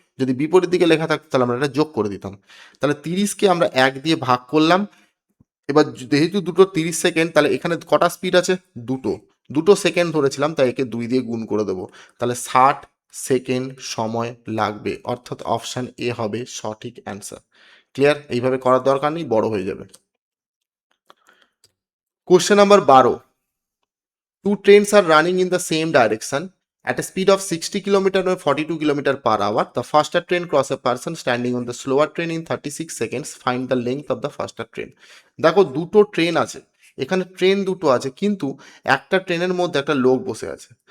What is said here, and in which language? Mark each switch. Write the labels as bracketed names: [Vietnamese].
[Bangla] যদি বিপরীত দিকে লেখা থাকতো তাহলে আমরা এটা যোগ করে দিতাম। তাহলে 30কে আমরা 1 দিয়ে ভাগ করলাম। এবার যেহেতু দুটো 30 সেকেন্ড, তাহলে এখানে কটা স্পিড আছে, দুটো, দুটো সেকেন্ড ধরেছিলাম, তাই একে 2 দিয়ে গুণ করে দেবো। তাহলে 60 সেকেন্ড সময় লাগবে, অর্থাৎ অপশান এ হবে সঠিক অ্যান্সার। ক্লিয়ার? এইভাবে করার দরকার নেই, বড় হয়ে যাবে। [English] Question number 12, two trains are running in the same direction at a speed of 60 km or 42 km per hour. The faster train crosses a person standing on the slower train in 36 seconds. Find the length of the faster train. [Bangla] দেখো দুটো train আছে, এখানে train দুটো আছে, কিন্তু একটা ট্রেনের মধ্যে একটা লোক বসে আছে।